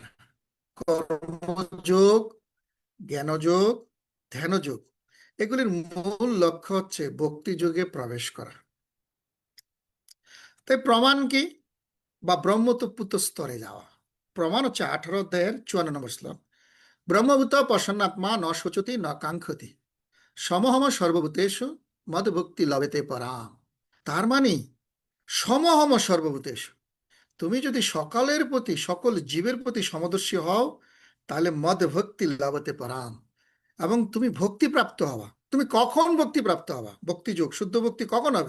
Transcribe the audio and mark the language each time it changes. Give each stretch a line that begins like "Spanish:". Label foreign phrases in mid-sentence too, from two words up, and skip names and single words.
Bangla: কর্মযোগ, জ্ঞানযোগ, ধ্যানযোগ, এগুলির মূল লক্ষ্য হচ্ছে ভক্তি যোগে প্রবেশ করা। তাই প্রমাণ কি? বা ব্রহ্মতত্ত্ব স্তরে যাওয়া। প্রমাণ হচ্ছে 18 অধ্যায়ের 54 নম্বর শ্লোক,
Sanskrit: ব্রহ্মভূত প্রসন্নাত্মা ন শোচতি ন কাঙ্ক্ষতি সমহম সর্বভূতেষু মদ ভক্তি লবেতে পরাম।
Bangla: তার মানে
Sanskrit: সমহম সর্বভূতেষু,
Bangla: তুমি যদি সকলের প্রতি, সকল জীবের প্রতি সমদর্শী হও, তাহলে
Sanskrit: মদ ভক্তি লবতে পরাম,
Bangla: এবং তুমি ভক্তি প্রাপ্ত হবা। তুমি কখন ভক্তি প্রাপ্ত হবা? ভক্তিযোগ, শুদ্ধ ভক্তি কখন হবে?